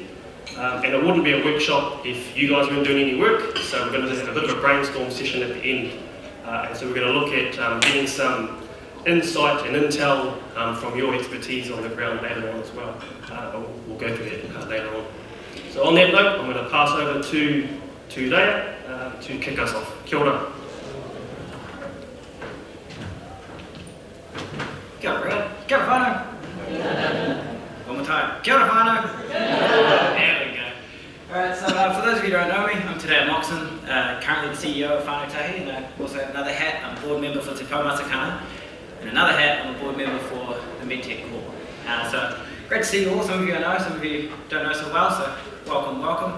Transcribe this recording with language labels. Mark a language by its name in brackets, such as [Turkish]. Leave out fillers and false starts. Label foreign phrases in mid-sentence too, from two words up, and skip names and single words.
[English] And it wouldn't be a workshop if you guys weren't doing any work, so we're going to have a bit of a brainstorm session at the end. And so we're going to look at getting some insight and intel from your expertise on the ground later on as well. We'll go through that later on. So on that note, I'm going to pass over to Tureia to kick us off. [Māori] Kia ora. Kia ora, Brad. Kia ora, whānau. [English] One more time. [Māori] Kia ora, whānau. [English] There we go. Alright, so for those of you who don't know me, I'm today at Moxon, currently the CEO of Whānau Tahi, and I also have another hat. I'm a board member for Te Pau Matakana, and another hat, I'm a board member for the MedTech Corps. So great to see you all. Some of you I know, some of you don't know so well, so welcome, welcome.